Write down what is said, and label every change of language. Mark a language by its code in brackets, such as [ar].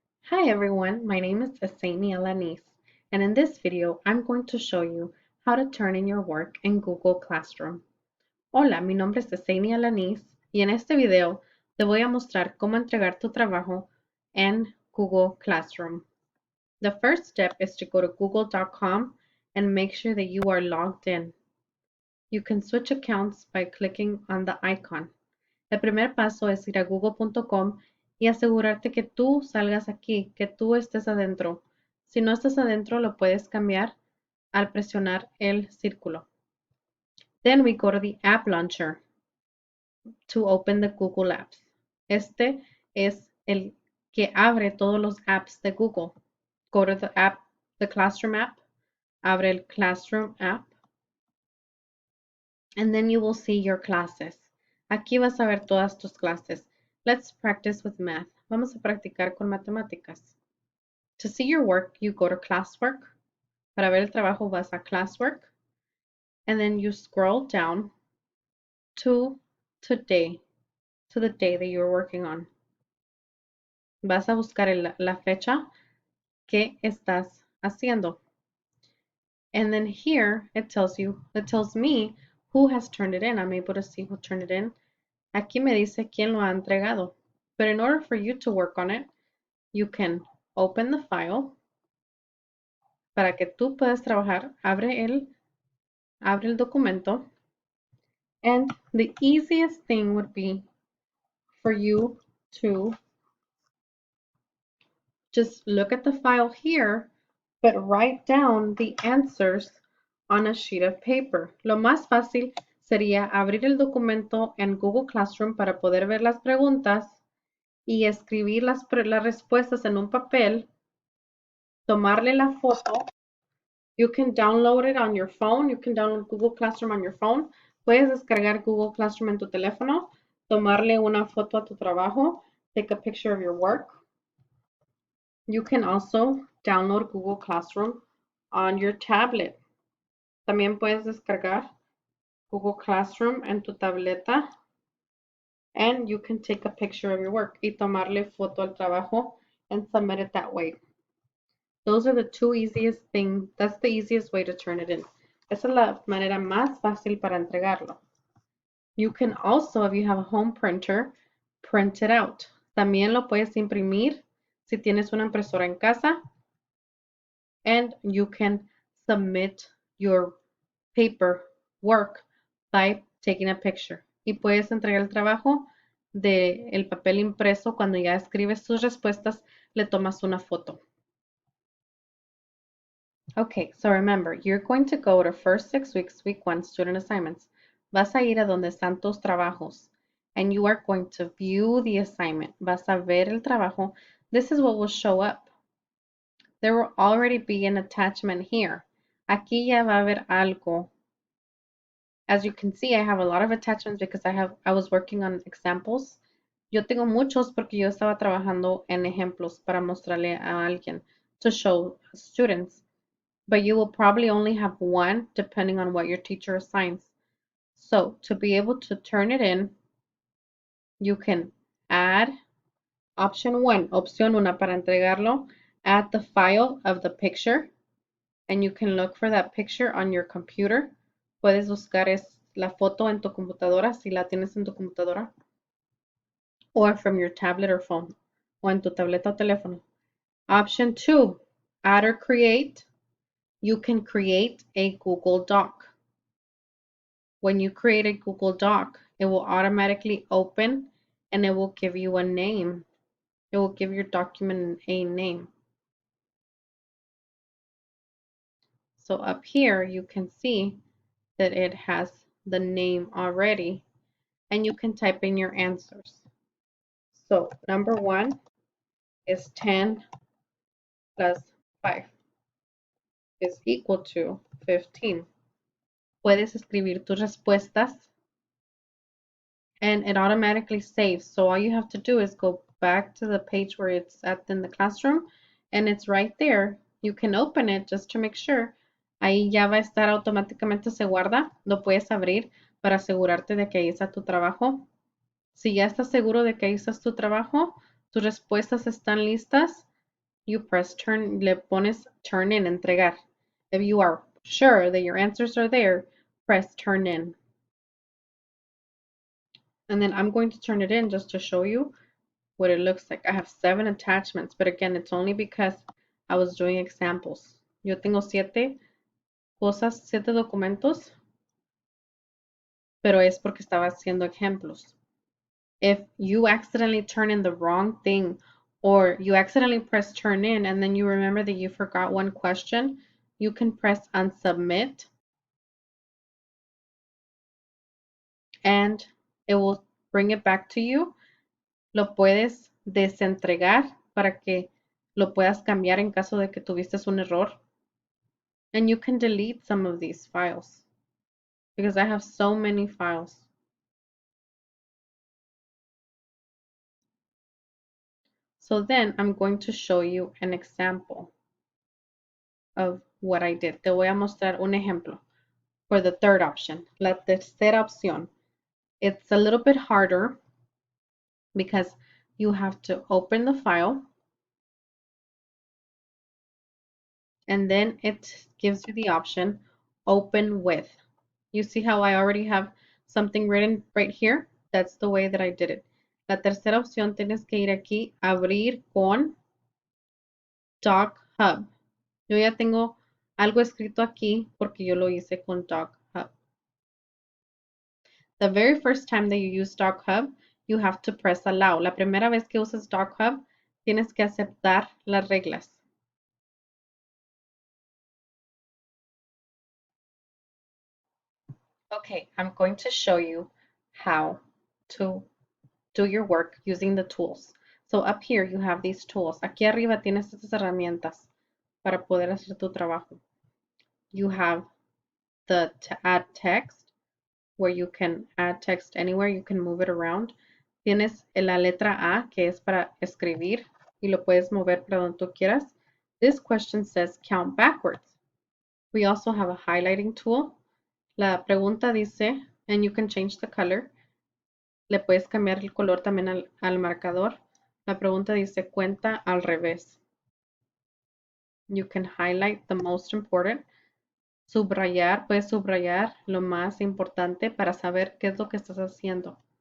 [en] Hi everyone, my name is Esenia Alanis, and in this video I'm going to show you how to turn in your work in Google Classroom. [es] Hola, mi nombre es Esenia Alanis y en este video te voy a mostrar cómo entregar tu trabajo en Google Classroom. [en] The first step is to go to google.com and make sure that you are logged in. You can switch accounts by clicking on the icon. [es] El primer paso es ir a google.com y asegurarte que tú salgas aquí, que tú estés adentro. Si no estás adentro, lo puedes cambiar al presionar el círculo. [en] Then we go to the App Launcher to open the Google Apps. [es] Este es el que abre todos los apps de Google. [en] Go to the Classroom app, [es] abre el Classroom app, [en] and then you will see your classes. [es] Aquí vas a ver todas tus clases. [en] Let's practice with math. [es] Vamos a practicar con matemáticas. [en] To see your work, you go to classwork. [es] Para ver el trabajo vas a classwork. [en] And then you scroll down to today, to the day that you're working on. [es] Vas a buscar la fecha que estás haciendo. [en] And then here it tells me who has turned it in. I'm able to see who turned it in. [es] Aquí me dice quién lo ha entregado. [en] But in order for you to work on it, you can open the file. [es] Para que tú puedas trabajar, abre el documento. [en] And the easiest thing would be for you to just look at the file here, but write down the answers on a sheet of paper. [es] Lo más fácil sería abrir el documento en Google Classroom para poder ver las preguntas y escribir las respuestas en un papel, tomarle la foto. [en] You can download it on your phone. You can download Google Classroom on your phone. [es] Puedes descargar Google Classroom en tu teléfono, tomarle una foto a tu trabajo, [en] take a picture of your work. You can also download Google Classroom on your tablet. [es] También puedes descargar Google Classroom en tu tableta, [en] and you can take a picture of your work [es] y tomarle foto al trabajo [en] and submit it that way. Those are the two easiest things. That's the easiest way to turn it in. [es] Esa es la manera más fácil para entregarlo. [en] You can also, if you have a home printer, print it out. [es] También lo puedes imprimir si tienes una impresora en casa. [en] And you can submit your paper work by taking a picture. [es] Y puedes entregar el trabajo del papel impreso cuando ya escribes tus respuestas, le tomas una foto. [en] Okay, so remember, you're going to go to first 6 weeks, week 1, student assignments. [es] Vas a ir a donde están tus trabajos. [en] And you are going to view the assignment. [es] Vas a ver el trabajo. [en] This is what will show up. There will already be an attachment here. [es] Aquí ya va a haber algo. [en] As you can see, I have a lot of attachments because I was working on examples. [es] Yo tengo muchos porque yo estaba trabajando en ejemplos para mostrarle a alguien, [en] to show students. But you will probably only have one depending on what your teacher assigns. So to be able to turn it in, you can add option 1, [es] opción 1 para entregarlo, [en] add the file of the picture, and you can look for that picture on your computer. [es] Puedes buscar la foto en tu computadora si la tienes en tu computadora, [en] or from your tablet or phone, [es] o en tu tableta o teléfono. [en] Option 2, add or create. You can create a Google Doc. When you create a Google Doc, it will automatically open and it will give you a name. It will give your document a name. So up here, you can see that it has the name already, and you can type in your answers. So number 1 is 10 plus 5 is equal to 15. [es] Puedes escribir tus respuestas [en] and it automatically saves. So all you have to do is go back to the page where it's at in the classroom and it's right there. You can open it just to make sure. [es] Ahí ya va a estar automáticamente se guarda. Lo puedes abrir para asegurarte de que ahí está tu trabajo. Si ya estás seguro de que ahí está tu trabajo, tus respuestas están listas, [en] you press turn, [es] le pones [en] turn in, [es] entregar. [en] If you are sure that your answers are there, press turn in. And then I'm going to turn it in just to show you what it looks like. I have 7 attachments, but again, it's only because I was doing examples. [es] Yo tengo 7 cosas, 7 documentos, pero es porque estaba haciendo ejemplos. [en] If you accidentally turn in the wrong thing or you accidentally press turn in and then you remember that you forgot one question, you can press unsubmit and it will bring it back to you. [es] Lo puedes desentregar para que lo puedas cambiar en caso de que tuviste un error. [en] And you can delete some of these files because I have so many files. So then I'm going to show you an example of what I did. [es] Te voy a mostrar un ejemplo [en] for the third option. [es] La tercera opción. [en] It's a little bit harder because you have to open the file and then it gives you the option open with. You see how I already have something written right here? That's the way that I did it. [es] La tercera opción tienes que ir aquí, abrir con Doc Hub. Yo ya tengo algo escrito aquí porque yo lo hice con Doc Hub. [en] The very first time that you use Doc Hub, you have to press allow. [es] La primera vez que usas Doc Hub, tienes que aceptar las reglas. [en] Okay, I'm going to show you how to do your work using the tools. So up here you have these tools. [es] Aquí arriba tienes estas herramientas para poder hacer tu trabajo. [en] You have the to add text, where you can add text anywhere, you can move it around. [es] Tienes la letra A, que es para escribir, y lo puedes mover para donde tú quieras. [en] This question says count backwards. We also have a highlighting tool. [es] La pregunta dice, [en] and you can change the color. [es] Le puedes cambiar el color también al marcador. La pregunta dice cuenta al revés. [en] You can highlight the most important. [es] Subrayar, puedes subrayar lo más importante para saber qué es lo que estás haciendo.